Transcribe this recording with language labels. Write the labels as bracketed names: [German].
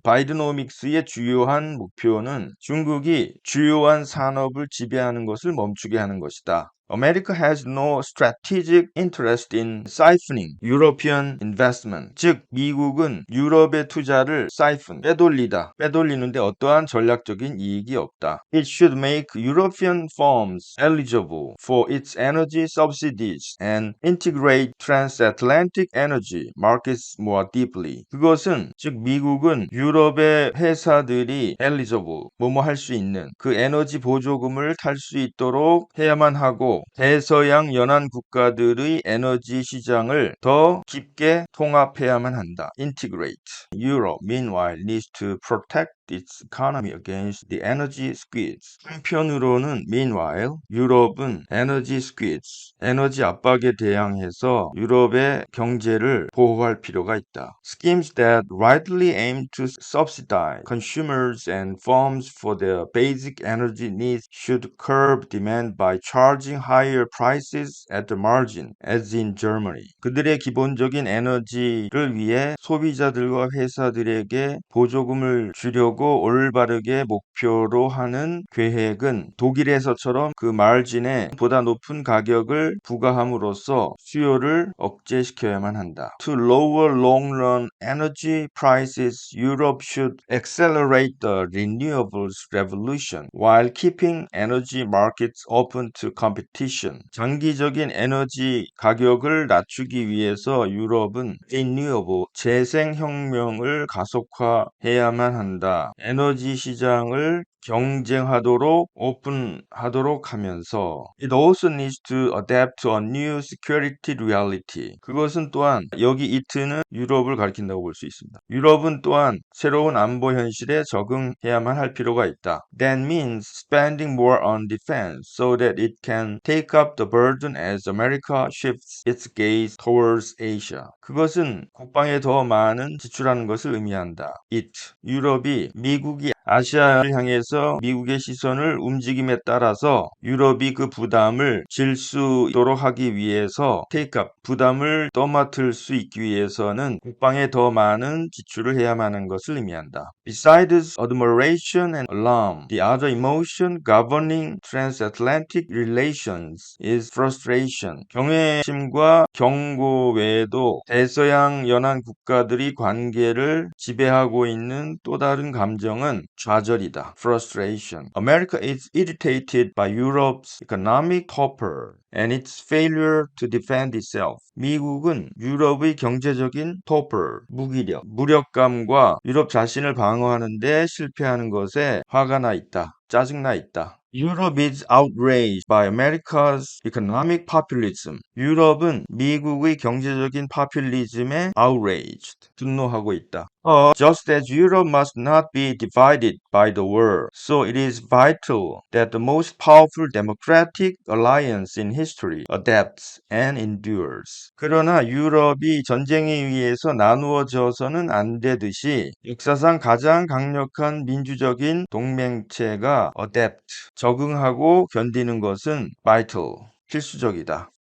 [Korean] 바이드노믹스의 주요한 목표는 중국이 주요한 산업을 지배하는 것을 멈추게 하는 것이다. [English] America has no strategic interest in siphoning European investment. [Korean] 즉, 미국은 유럽의 투자를 siphon, 빼돌리는데 어떠한 전략적인 이익이 없다. [English] It should make European firms eligible for its energy subsidies and integrate transatlantic energy markets more deeply. [Korean] 그것은, 즉, 미국은 유럽의 회사들이 eligible, 뭐뭐 할 수 있는 그 에너지 보조금을 탈 수 있도록 해야만 하고 대서양 연안 국가들의 에너지 시장을 더 깊게 통합해야만 한다. [English] Integrate. Europe, meanwhile, needs to protect its economy against the energy squeeze. [Korean] 한편으로는 meanwhile, 유럽은 [English] energy squeeze, [Korean] 에너지 압박에 대항해서 유럽의 경제를 보호할 필요가 있다. [English] Schemes that rightly aim to subsidize consumers and firms for their basic energy needs should curb demand by charging higher prices at the margin, as in Germany. [Korean] 그들의 기본적인 에너지를 위해 소비자들과 회사들에게 보조금을 주려고 올바르게 목표로 하는 계획은 독일에서처럼 그 마진에 보다 높은 가격을 부과함으로써 수요를 억제시켜야만 한다. [English] To lower long-run energy prices, Europe should accelerate the renewables revolution while keeping energy markets open to competition. [Korean] 장기적인 에너지 가격을 낮추기 위해서 유럽은 renewable, 재생혁명을 가속화해야만 한다. 에너지 시장을 경쟁하도록 오픈하도록 하면서 [English] It also needs to adapt to a new security reality. [Korean] 그것은 또한 여기 it는 유럽을 가리킨다고 볼 수 있습니다. 유럽은 또한 새로운 안보 현실에 적응해야만 할 필요가 있다. [English] That means spending more on defense so that it can take up the burden as America shifts its gaze towards Asia. [Korean] 그것은 국방에 더 많은 지출하는 것을 의미한다. 유럽이 미국이 아시아를 향해서 미국의 시선을 움직임에 따라서 유럽이 그 부담을 질 수 있도록 하기 위해서 부담을 떠맡을 수 있기 위해서는 국방에 더 많은 지출을 해야만 하는 것을 의미한다. [English] Besides admiration and alarm, the other emotion governing transatlantic relations is frustration. [Korean] 경외심과 경고 외에도 대서양 연안 국가들이 관계를 지배하고 있는 또 다른 감정은 좌절이다. [English] Frustration. America is irritated by Europe's economic torpor and its failure to defend itself. [Korean] 미국은 유럽의 경제적인 torpor, 무력감과 유럽 자신을 방어하는 데 실패하는 것에 화가 나 있다. 짜증나 있다. [English] Europe is outraged by America's economic populism. [Korean] 유럽은 미국의 경제적인 파퓰리즘에 outraged, 분노하고 있다. [English] Just as Europe must not be divided by the war, so it is vital that the most powerful democratic alliance in history adapts and endures. [Korean] 그러나 유럽이 전쟁에 의해서 나누어져서는 안 되듯이 역사상 가장 강력한 민주적인 동맹체가 adapt, 적응하고 견디는 것은 vital, 필수적이다.